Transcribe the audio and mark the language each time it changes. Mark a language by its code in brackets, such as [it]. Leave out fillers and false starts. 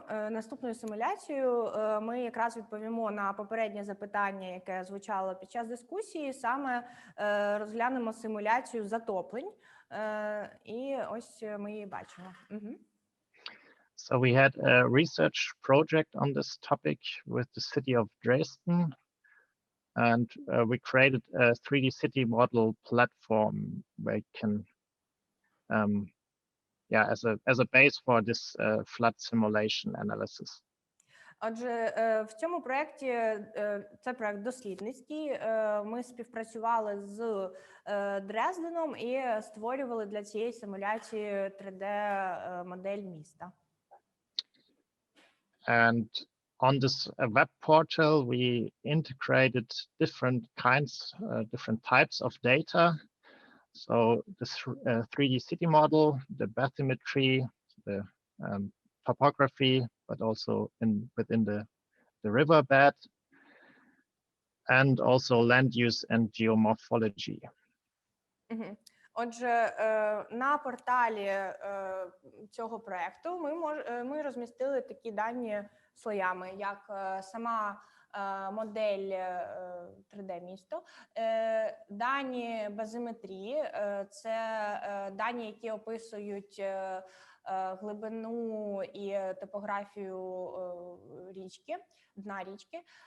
[uk] Наступною симуляцією ми якраз відповімо на попереднє запитання, яке звучало під час дискусії, саме розглянемо симуляцію затоплень, і ось ми її бачимо. [en] So we had a research project on this topic with the city of Dresden, and we created a 3D city model platform where you can, as a base for this flood simulation analysis. [uk] Отже, в цьому проєкті, це проєкт дослідницький, ми співпрацювали з Дрезденом і створювали для цієї симуляції 3D-модель міста. [en] And on this web portal, we integrated different types of data. So this 3D city model, the bathymetry, the topography, but also within the riverbed, and also land use and geomorphology. [uk] Отже, на порталі цього проєкту ми розмістили такі дані слоями, як сама модель 3D-місто, дані базиметрії, це дані, які описують глибину і топографію річки, дна річки.